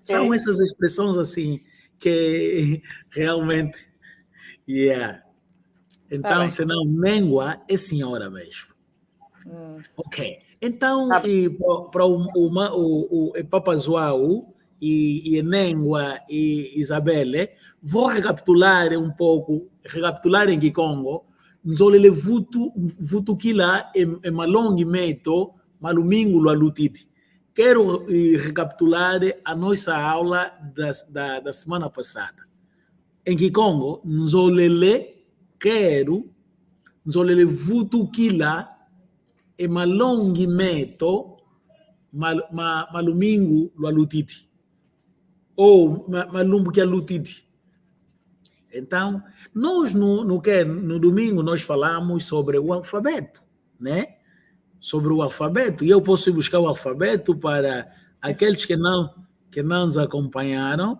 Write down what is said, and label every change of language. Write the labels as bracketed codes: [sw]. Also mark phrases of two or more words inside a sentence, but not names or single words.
[pt] São essas expressões assim que realmente, Então, senão, Nengua é senhora mesmo. Ok. Então, para o Papa João e Nengua e Isabelle, vou recapitular um pouco, em Congo, [kg] nzolele vutu kila e malongi meto malumingo, lualutiti. [pt] Quero recapitular a nossa aula da semana passada. Em Kikongo, [kg] nzolele vutukila e malongi meto malumingo lualutiti. [pt] Ou malumbo que alutiti. Então, nós no domingo nós falamos sobre o alfabeto, né? Sobre o alfabeto. E eu posso ir buscar o alfabeto para aqueles que não nos acompanharam.